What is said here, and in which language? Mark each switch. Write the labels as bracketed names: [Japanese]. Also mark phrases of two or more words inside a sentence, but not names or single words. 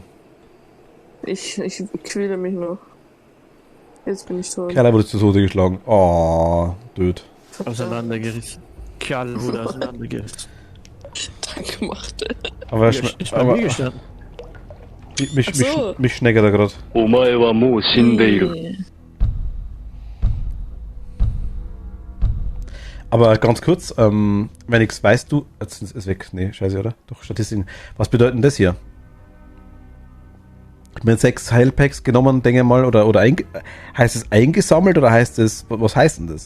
[German] Ich quäle mich noch. Jetzt bin ich tot. Kerl wurde zu Tode geschlagen. Oh, död. Auseinandergerissen. Kerl wurde auseinandergerissen. Danke gemacht. Aber, Ja, ist bei mir gestanden. mich schneckert er gerade. [Japanese] お前はもう死んでいる。 [German] Aber ganz kurz, wenn ich's weißt du, jetzt ist es weg, nee, scheiße, oder? Doch, Statistiken. Was bedeutet denn das hier? Ich habe mir 6 Heilpacks genommen, denke ich mal, oder heißt es eingesammelt oder heißt es, was heißt denn das?